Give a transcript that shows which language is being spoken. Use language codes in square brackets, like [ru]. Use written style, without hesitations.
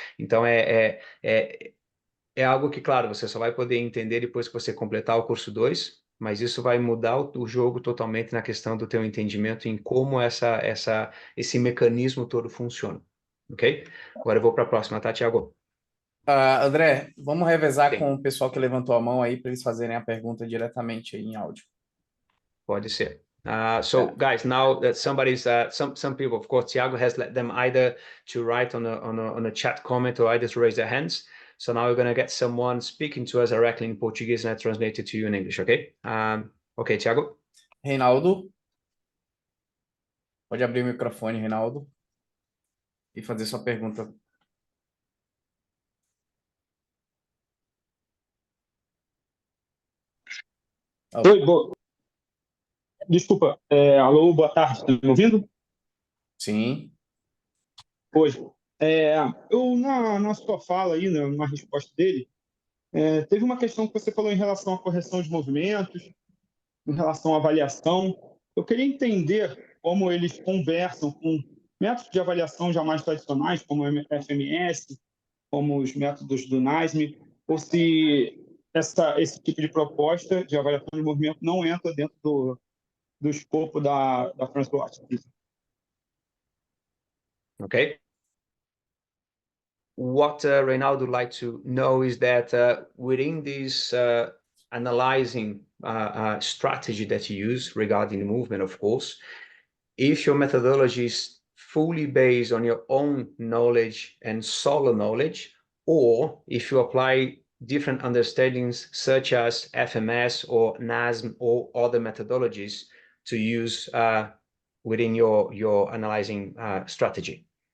[pt] Então, é algo que, claro, você só vai poder entender depois que você completar o curso 2, mas isso vai mudar o jogo totalmente na questão do teu entendimento em como esse mecanismo todo funciona, ok? Agora eu vou para a próxima, tá, Thiago? André, vamos revezar Sim. com o pessoal que levantou a mão aí para eles fazerem a pergunta diretamente aí em áudio. Pode ser. [en] So guys, now that somebody's some people, of course, Thiago has let them either to write on a chat comment or either to raise their hands. So now we're going to get someone speaking to us directly in Portuguese and I translate it to you in English, okay? Okay, Thiago. [pt] Reinaldo, pode abrir o microfone, Reinaldo, e fazer sua pergunta. Oh, Oi, desculpa. Alô, boa tarde. Estão me ouvindo? sim. Oi. Eu, na sua fala aí, na resposta dele, teve uma questão que você falou em relação à correção de movimentos, em relação à avaliação. Eu queria entender como eles conversam com métodos de avaliação já mais tradicionais, como o FMS, como os métodos do NASM, ou se esse tipo de proposta de avaliação de movimento não entra dentro do escopo da Frans Bosch. [en] Okay. What Reinaldo would like to know is that within this analyzing strategy that you use regarding the movement, of course, if your methodology is fully based on your own knowledge and solo knowledge, or if you apply different understandings such as FMS or NASM or other methodologies to use within your analyzing strategy.